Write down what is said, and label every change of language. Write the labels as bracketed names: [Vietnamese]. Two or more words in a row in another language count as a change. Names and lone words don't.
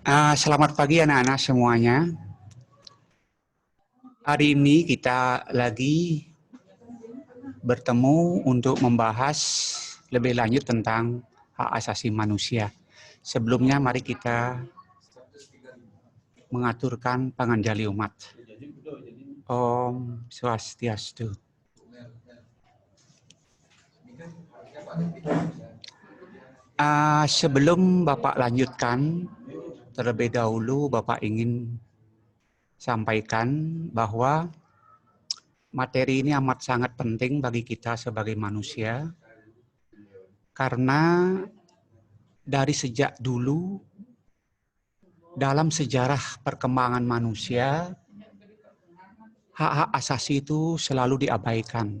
[Indonesian] Selamat pagi anak-anak semuanya. Hari ini kita lagi bertemu untuk membahas lebih lanjut tentang hak asasi manusia. Sebelumnya mari kita mengaturkan panganjali umat. [Sanskrit] Om Swastiastu. [Indonesian] Sebelum Bapak lanjutkan, terlebih dahulu Bapak ingin sampaikan bahwa materi ini amat sangat penting bagi kita sebagai manusia, karena dari sejak dulu dalam sejarah perkembangan manusia, hak-hak asasi itu selalu diabaikan.